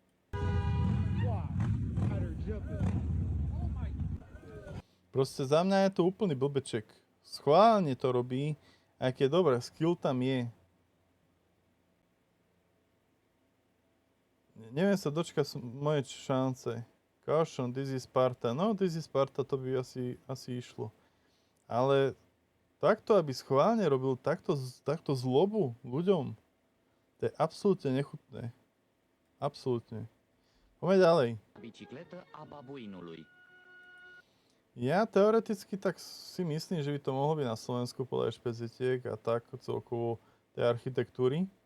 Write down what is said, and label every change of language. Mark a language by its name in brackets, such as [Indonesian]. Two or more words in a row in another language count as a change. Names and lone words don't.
[Slovak] Proste za mňa je to úplný blbeček. Schválne to robí, aj keď dobre, skill tam je. Neviem sa dočkať moje šance. [English] Caution, this is Sparta. No, this is Sparta, [Slovak] to by asi išlo. Ale takto, aby schválne robil takto zlobu ľuďom, to je absolútne nechutné. Absolútne. Poďme ďalej. [Romanian] Bicicletă a babuinului. [Slovak] Ja teoreticky tak si myslím, že by to mohlo byť na Slovensku podľa špezitiek a tak celkovo tej architektúry.